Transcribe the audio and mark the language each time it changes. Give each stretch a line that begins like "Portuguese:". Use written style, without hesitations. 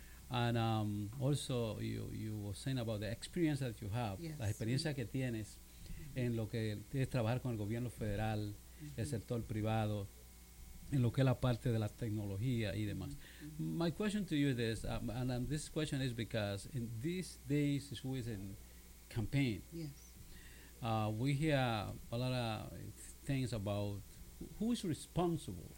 English: And also you were saying about the experience that you have, yes.
Spanish: Las experiencias que tienes en lo que es trabajar con el gobierno federal, el sector privado, en lo que es la parte de la tecnología y demás.
English: My question to you is this, and this question is because in these days who is in campaign, we hear a lot of things about who is responsible.